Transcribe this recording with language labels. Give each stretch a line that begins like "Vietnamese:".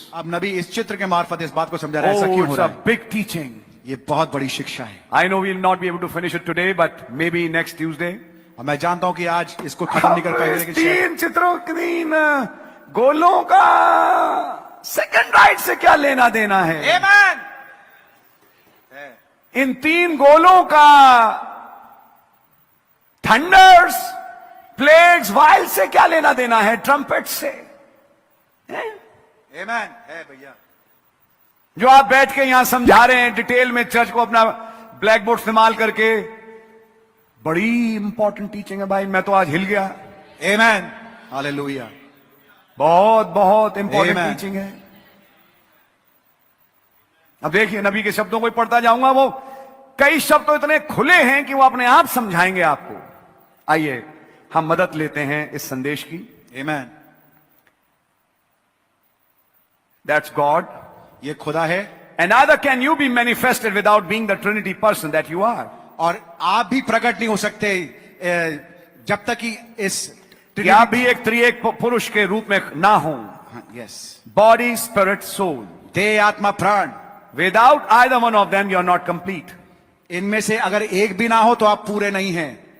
Hindi: अब नबी इस चित्र के मार्फत इस बात को समझा रहा है, ऐसा
English: Oh,
Hindi: क्यों हो
English: it's
Hindi: रहा
English: a
Hindi: है।
English: big teaching.
Hindi: ये बहुत बड़ी शिक्षा है
English: I know we'll not be able to finish it today, but maybe next Tuesday.
Hindi: और मैं जानता हूं कि आज इसको खत्म नहीं कर पाएंगे, इस लेकिन शायद- तीन चित्रों के तीन गोलों का सेकंड राइट से क्या लेना देना है?
English: Amen!
Hindi: इन तीन गोलों का थंडर्स, प्लेग्स, वाइल से क्या लेना देना है? ट्रम्पेट से हैं? Amen! है भैया। जो आप बैठ के यहां समझा रहे हैं डिटेल में चर्च को अपना ब्लैक बोर्ड इस्तेमाल करके, बड़ी इंपॉर्टेंट टीचिंग है भाई। मैं तो आज हिल गया। Amen! हालेलुया। बहुत बहुत इंपॉर्टेंट
English: Amen.
Hindi: टीचिंग है। अब देखिए नबी के शब्दों को ही पढ़ता जाऊंगा, वो कई शब्द तो इतने खुले हैं कि वो अपने आप समझाएंगे आपको। आइए हम मदद लेते हैं इस संदेश की।
English: Amen! That's God,
Hindi: ये खुदा है
English: and neither can you be manifested without being the Trinity person that you are.
Hindi: और आप भी प्रकट नहीं हो सकते जब तक कि इस कि आप भी एक त्रिएक पुरुष के रूप में ना हो।
English: yes, body, spirit, soul,
Hindi: देह, आत्मा, प्राण,
English: Without either one of them you are not complete.
Hindi: इनमें से अगर एक भी ना हो तो आप पूरे नहीं हैं।